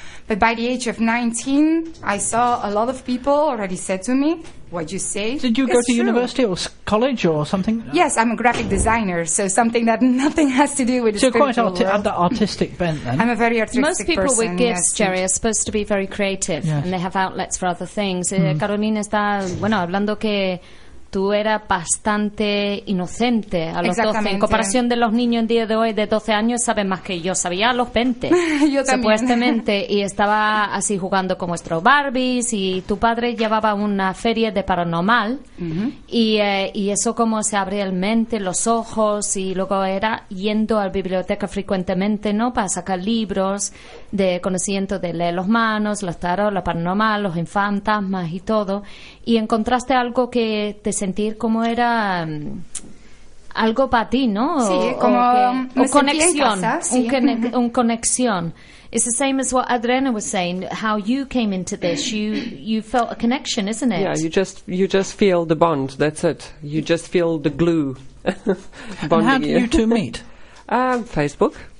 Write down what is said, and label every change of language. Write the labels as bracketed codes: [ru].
[en] But by the age of 19, I saw a lot of people already said to me, what you say? Did you go to true. University or college or something? Yes, I'm a graphic designer, so something that nothing has to do with so the spiritual world. So quite an artistic bent then. I'm a very artistic person. Most people person, with gifts, yes, Jerry, are supposed to be very creative, yes, and they have outlets for other things. [es] Carolina está, bueno, hablando que tú eras bastante inocente a los 12. En comparación de los niños en día de hoy de 12 años, saben más que yo sabía a los 20. Yo también. Supuestamente. Y estaba así jugando con vuestros Barbies y tu padre llevaba una feria de paranormal. Uh-huh. Y eso como se abría el mente, los ojos, y luego era yendo a la biblioteca frecuentemente, ¿no? Para sacar libros de conocimiento de leer los manos, los tarot, lo paranormal, los fantasmas y todo. Y encontraste algo que te sentir como era algo para ti, ¿no? Sí, como una conexión. Un conexión. [en] It's the same as what Adriana was saying, how you came into this. You felt a connection, isn't it? Yeah, you just feel the bond, that's it. You just feel the glue. And how did you two meet? Facebook.